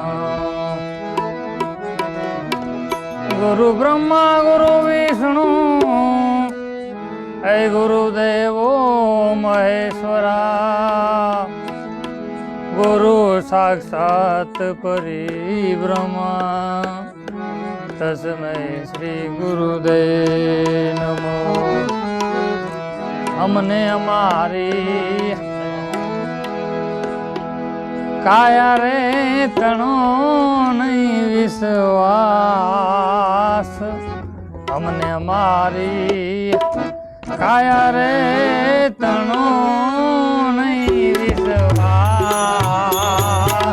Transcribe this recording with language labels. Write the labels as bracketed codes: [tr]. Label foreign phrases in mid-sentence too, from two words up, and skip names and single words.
[sa] गुरु ब्रह्मा गुरु विष्णु ऐ गुरुदेवो महेश्वरा गुरु साक्षात् परिब्रह्मा तस्मै श्री गुरुदेव नमो। [raj] हमने हमारी काया रे तणो नहीं विश्वास, हमने हमारी काया रे तणो नहीं विश्वास।